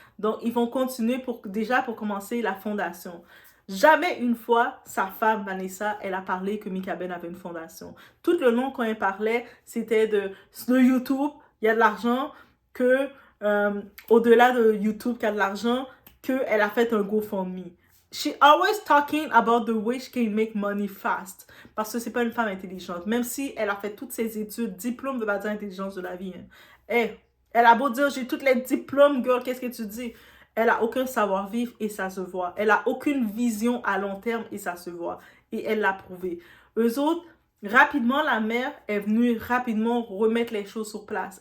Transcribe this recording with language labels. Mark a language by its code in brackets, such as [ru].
[fr] Donc, ils vont continuer pour commencer la fondation. Jamais une fois, sa femme, Vanessa, elle a parlé que Mikaben avait une fondation. Tout le long, quand elle parlait, c'était de YouTube, il y a de l'argent, que au-delà de YouTube, qu'il y a de l'argent, qu'elle a fait un GoFundMe. [en] She always talking about the way she can make money fast. [fr] Parce que c'est pas une femme intelligente. Même si elle a fait toutes ses études, diplôme veut pas dire intelligence de la vie. Hein. Elle a beau dire j'ai tous les diplômes, girl, qu'est-ce que tu dis? Elle a aucun savoir-vivre et ça se voit. Elle a aucune vision à long terme et ça se voit. Et elle l'a prouvé. Eux autres, rapidement, la mère est venue rapidement remettre les choses sur place.